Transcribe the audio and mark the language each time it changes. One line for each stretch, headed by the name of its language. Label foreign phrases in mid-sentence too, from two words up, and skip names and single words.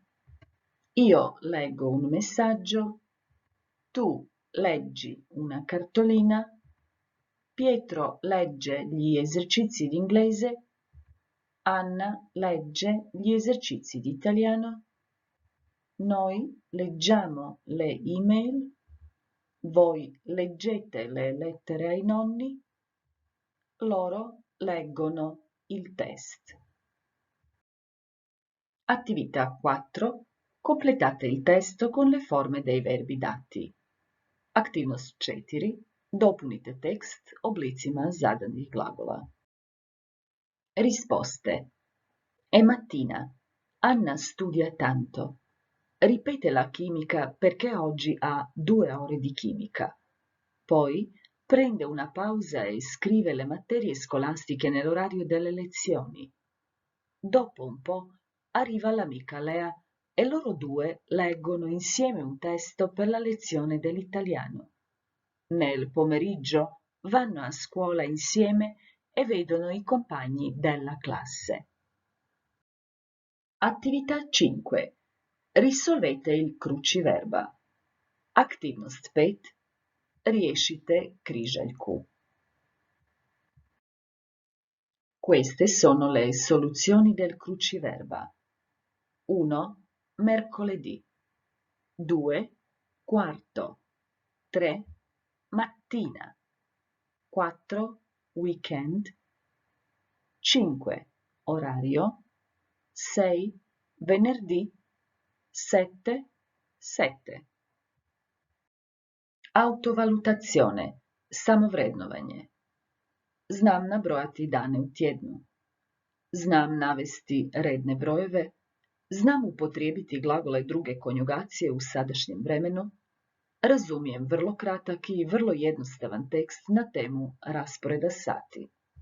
Italian: Io leggo un messaggio, tu leggi una cartolina, Pietro legge gli esercizi di inglese, Anna legge gli esercizi di italiano, noi leggiamo le email, voi leggete le lettere ai nonni, loro leggono il test. Attività 4. Completate il testo con le forme dei verbi dati.
Croatian: Aktivnost 4. Dopunite tekst oblicima zadanih glagola.
Italian: Risposte. È mattina. Anna studia tanto. Ripete la chimica perché oggi ha 2 ore di chimica. Poi prende una pausa e scrive le materie scolastiche nell'orario delle lezioni. Dopo un po' arriva l'amica Lea e loro due leggono insieme un testo per la lezione dell'italiano. Nel pomeriggio vanno a scuola insieme e vedono i compagni della classe. Attività 5. Risolvete il cruciverba.
Croatian: Aktivnost 5. Riješite križaljku.
Italian: Queste sono le soluzioni del cruciverba. 1. Mercoledì. 2. Quarto. 3. Mattina. 4. Weekend. 5. Orario. 6. Venerdì. 7. 7. Autovalutazione.
Croatian: Samovrednovanje. Znam nabrojati dane u tjednu. Znam navesti redne brojeve. Znam upotrijebiti glagole druge konjugacije u sadašnjem vremenu. Razumijem vrlo kratak i vrlo jednostavan tekst na temu rasporeda sati.